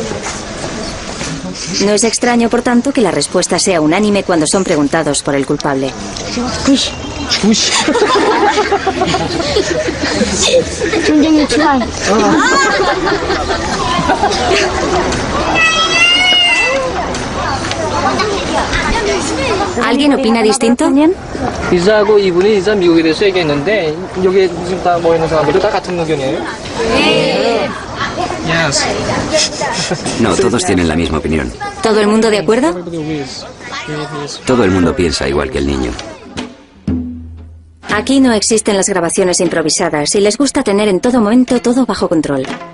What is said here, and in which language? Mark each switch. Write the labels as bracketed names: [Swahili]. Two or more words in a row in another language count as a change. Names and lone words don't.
[Spanish] No es extraño, por tanto, que la respuesta sea unánime cuando son preguntados por el culpable. ¿Alguien opina distinto? [Korean] 이사하고 이분이 이사 미국에 대해서 얘기했는데 여기 지금 다 모여 있는 사람들도 다 같은 의견이에요? [Spanish] No, todos tienen la misma opinión. ¿Todo el mundo de acuerdo? Todo el mundo piensa igual que el niño. Aquí no existen las grabaciones improvisadas y les gusta tener en todo momento todo bajo control.